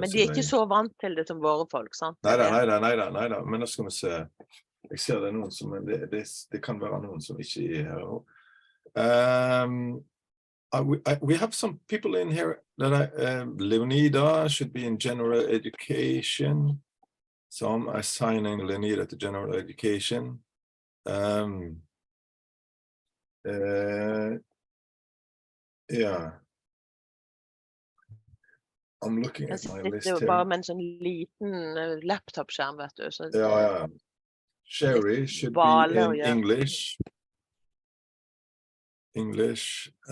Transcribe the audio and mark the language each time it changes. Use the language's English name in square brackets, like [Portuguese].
[Norwegian] Men de ikke så vant til det som våre folk, sant? Neida, men da skal vi se. Jeg ser det noen som, det kan være noen som ikke her nå. [English] We have some people in here that Leonida should be in general education. So I'm assigning Leonida to general education. Yeah. I'm looking at my list here. [Norwegian] Bare med en sånn liten laptop-skjerm, vet du. Så ja. [English] Sherry should be in English.